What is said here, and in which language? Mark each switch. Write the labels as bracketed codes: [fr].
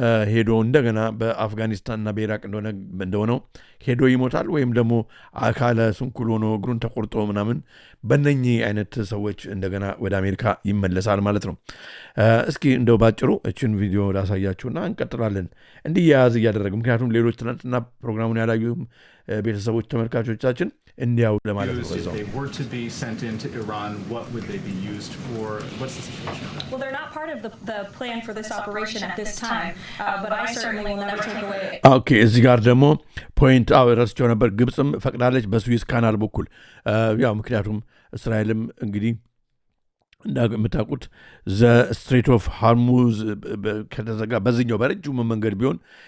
[am] ሄዶ እንደገና በአፍጋኒስታንና በኢራቅ እንደሆነው ሄዶ ይሞታል ወይም ደግሞ አካለ ስንኩል ሆኖ እግሩን ተቆርጦ ምናምን በእነኚህ አይነት ሰዎች እንደገና ወደ አሜሪካ ይመለሳል ማለት ነው። እስኪ እንደው ባጭሩ እችን ቪዲዮ ላሳያችሁና እንቀጥላለን እንዲያያዝ እያደረግ ምክንያቱም ሌሎች ትናንትና ፕሮግራሙን ያላዩ ቤተሰቦች ተመልካቾቻችን እንዲያው ለማለት ነው። [en] If they were to be sent into Iran, what would they be used for? What's the situation of that? Well, they're not part of the plan for this operation at this time, but I certainly will never take away. [am] Okay, እዚህ ጋር ደግሞ ፖይንት ረስቸው ነበር። ግብፅም ፈቅዳለች በስዊዝ ካናል በኩል ያው ምክንያቱም እስራኤልም እንግዲህ እንደምታውቁት ስትሬት ኦፍ ሃርሙዝ ከተዘጋ በዚህኛው በረጅሙ መንገድ ቢሆን